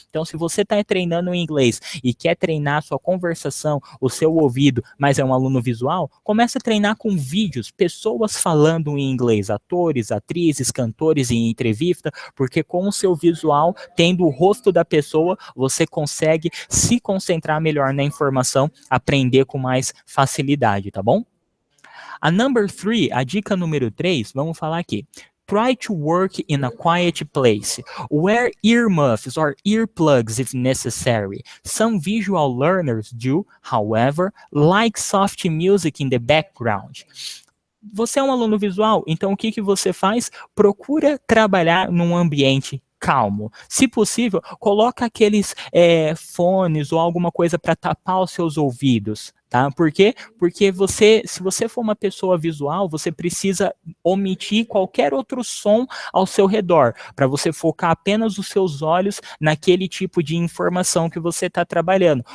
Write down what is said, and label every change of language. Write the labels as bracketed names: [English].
[Portuguese] Então, se você está treinando em inglês e quer treinar a sua conversação, o seu ouvido, mas é um aluno visual, começa a treinar com vídeos, pessoas falando em inglês, atores, atrizes, cantores em entrevista, porque com o seu visual, tendo o rosto da pessoa, você consegue se concentrar melhor na informação, aprender com mais facilidade, tá bom? A [English] number 3, [Portuguese] a dica número 3, vamos falar aqui. [English] Try to work in a quiet place. Wear earmuffs or earplugs if necessary. Some visual learners do, however, like soft music in the background. [Portuguese] Você é um aluno visual, então o que você faz? Procura trabalhar num ambiente calmo. Se possível, coloca aqueles fones ou alguma coisa para tapar os seus ouvidos. Tá? Por quê? Porque se você for uma pessoa visual, você precisa omitir qualquer outro som ao seu redor, para você focar apenas os seus olhos naquele tipo de informação que você está trabalhando.